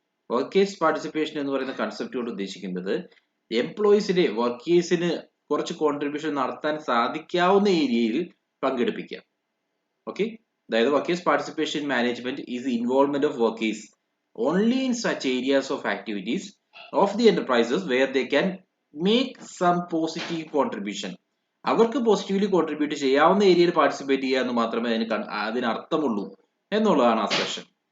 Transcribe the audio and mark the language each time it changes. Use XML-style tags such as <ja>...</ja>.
<ml>Workers' participation എന്ന് പറയുന്ന concept കൊണ്ട് ഉദ്ദേശിക്കുന്നത് വർക്കേഴ്സിന് കുറച്ച് കോൺട്രിബ്യൂഷൻ നടത്താൻ സാധിക്കാവുന്ന ഏരിയയിൽ പങ്കെടുപ്പിക്കുക. ഓക്കെ. അതായത്</ml> <en>Workers participation in management is involvement of workers only in such areas of activities of the enterprises where they can make some positive contribution.</en> <ml>അവർക്ക് positively contribute ചെയ്യാവുന്ന ഏരിയയിൽ പാർട്ടിസിപ്പേറ്റ് ചെയ്യുക എന്ന് മാത്രമേ അതിന് അർത്ഥമുള്ളൂ എന്നുള്ളതാണ് ആ സെഷൻ.</ml>